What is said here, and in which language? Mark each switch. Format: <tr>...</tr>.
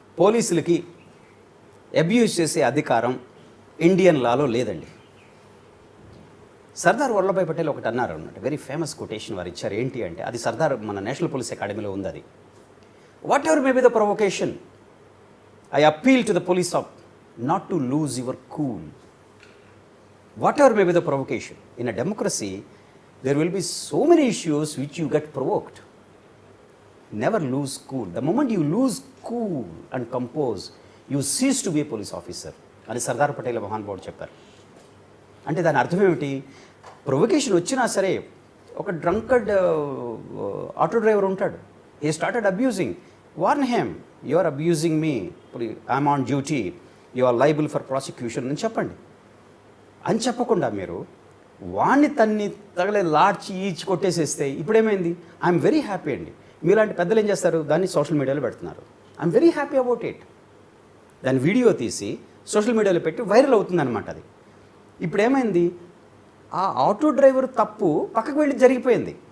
<te>పోలీసులకి అబ్యూజ్ చేసే అధికారం ఇండియన్ లాలో లేదండి. సర్దార్ వల్లభాయ్ పటేల్ ఒకటి అన్నారు అన్నమాట, వెరీ ఫేమస్ కొటేషన్ వారు ఇచ్చారు. ఏంటి అంటే, అది సర్దార్ మన నేషనల్ పోలీస్ అకాడమీలో ఉంది. అది,</te> <en>Whatever may be the provocation, I appeal to the police of not to lose your cool. Whatever may be the provocation, in a democracy, there will be so many issues which you get provoked. Never lose cool. The moment you lose cool and compose, you cease to be a police officer.</en> <te>అని సర్దార్ పటేల్ మహానుభావుడు చెప్పారు. అంటే దాని అర్థం ఏమిటి? Provocation వచ్చినా సరే, ఒక డ్రంకర్డ్ ఆటో డ్రైవర్ ఉంటాడు,</te> <en>he started abusing, warn him, you are abusing me, I am on duty, you are liable for prosecution</en> <te>అని చెప్పండి. అని చెప్పకుండా మీరు వాణ్ణి తగలే లాడ్చి ఈడ్చి కొట్టేసేస్తే ఇప్పుడేమైంది?</te> <en>I'm very happy</en> <te>అండి. మీలాంటి పెద్దలు ఏం చేస్తారు, దాన్ని సోషల్ మీడియాలో పెడుతున్నారు.</te> <en>I'm very happy about it.</en> <te>దాని వీడియో తీసి సోషల్ మీడియాలో పెట్టి వైరల్ అవుతుంది అనమాట. అది ఇప్పుడు ఏమైంది, ఆ ఆటో డ్రైవర్ తప్పు పక్కకు వెళ్ళి జరిగిపోయింది.</te>